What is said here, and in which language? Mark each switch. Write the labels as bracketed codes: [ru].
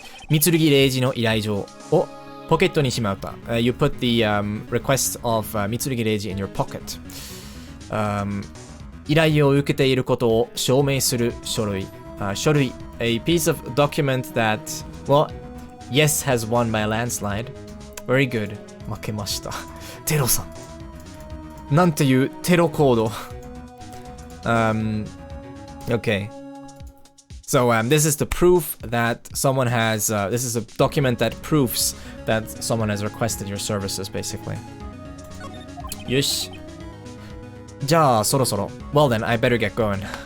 [ja] Mitsurugi Reijiの依頼状をポケットにしまった. [en] You put the request of Mitsurugi Reiji in your pocket. [ja] 依頼を受けていることを証明する書類. 書類. [en] A piece of document that, well, yes has won by a landslide. Very good. [ja] 負けました。テロさん。なんていうテロコード。 [en] Okay. So this is the proof that someone has. This is a document that proves that someone has requested your services, basically. [ja] よし。じゃあそろそろ。 [en] Well then, I better get going.